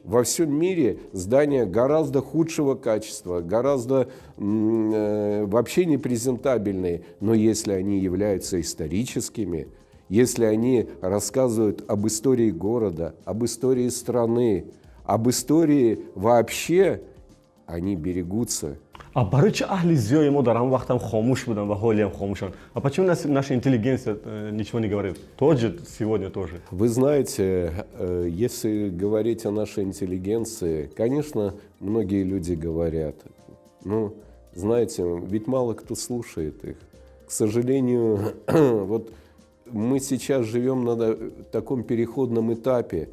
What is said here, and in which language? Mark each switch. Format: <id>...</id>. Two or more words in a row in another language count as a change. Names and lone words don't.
<ru>Во всем мире здания гораздо худшего качества, гораздо вообще непрезентабельные, но если они являются историческими, если они рассказывают об истории города, об истории страны, об истории вообще, они берегутся.</ru> <tg>برای اهل زیای ما در هم وقت هم خاموش بودن و حالی هم خاموشن.</tg> <ru>А почему наша интеллигенция ничего не говорит? Тоже сегодня тоже. Вы знаете, если говорить о нашей интеллигенции, конечно, многие люди говорят. Ну, знаете, ведь мало кто слушает их. К сожалению, вот мы сейчас живем на таком переходном этапе.</ru>